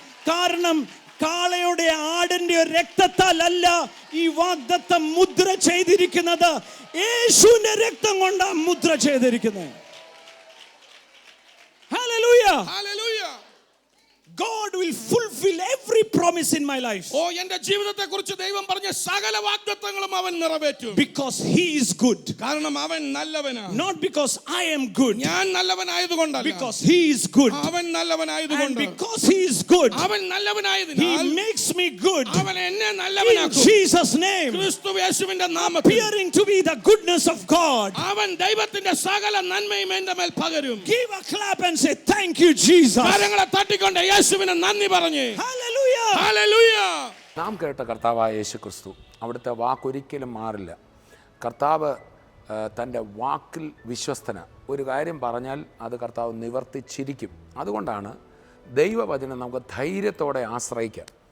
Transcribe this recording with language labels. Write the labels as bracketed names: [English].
[Malayalam] കാരണം കാളയുടെ ആടിന്റെ രക്തത്താൽ അല്ല ഈ വാഗ്ദത്തം മുദ്ര ചെയ്തിരിക്കുന്നത്, യേശുവിന്റെ രക്തം കൊണ്ടാണ് മുദ്ര ചെയ്തിരിക്കുന്നത്. [English] Hallelujah. Hallelujah. God will fulfill every promise in my life. [Malayalam] എൻ്റെ ജീവിതത്തെക്കുറിച്ച് ദൈവം പറഞ്ഞ സകല വാഗ്ദത്തങ്ങളും അവൻ നിറവേറ്റും. [English] Because he is good. [Malayalam] കാരണം അവൻ നല്ലവനാണ്. [English] Not because I am good. [Malayalam] ഞാൻ നല്ലവനായതുകൊണ്ടല്ല. [English] Because he is good. [Malayalam] അവൻ നല്ലവനായതുകൊണ്ട്. [English] And because he is good, [Malayalam] അവൻ നല്ലവനായതിനാൽ [English] he makes me good. [Malayalam] അവൻ എന്നെ [English] In [Malayalam] നല്ലവനാക്കും. [English] Jesus' name. [Malayalam] ക്രിസ്തു യേശുവിന്റെ നാമത്തിൽ [English] Appearing to be the goodness of God. [Malayalam] അവൻ ദൈവത്തിന്റെ സകല നന്മയും എൻ്റെ മേൽ പകരും. [English] Give a clap and say thank you Jesus. [Malayalam] കരങ്ങളെ തട്ടിക്കൊണ്ട് യേശുവിനെ നന്ദി പറഞ്ഞു. [English] Hallelujah. [Malayalam] ഹല്ലേലൂയ. നാം കേട്ട കർത്താവായ യേശു ക്രിസ്തു അവിടുത്തെ വാക്കൊരിക്കലും മാറില്ല. കർത്താവ് തൻ്റെ വാക്കിൽ വിശ്വസ്തന. ഒരു കാര്യം പറഞ്ഞാൽ അത് കർത്താവ് നിവർത്തിച്ചിരിക്കും. അതുകൊണ്ടാണ് ദൈവവചനം നമുക്ക് ധൈര്യത്തോടെ ആശ്രയിക്കാം.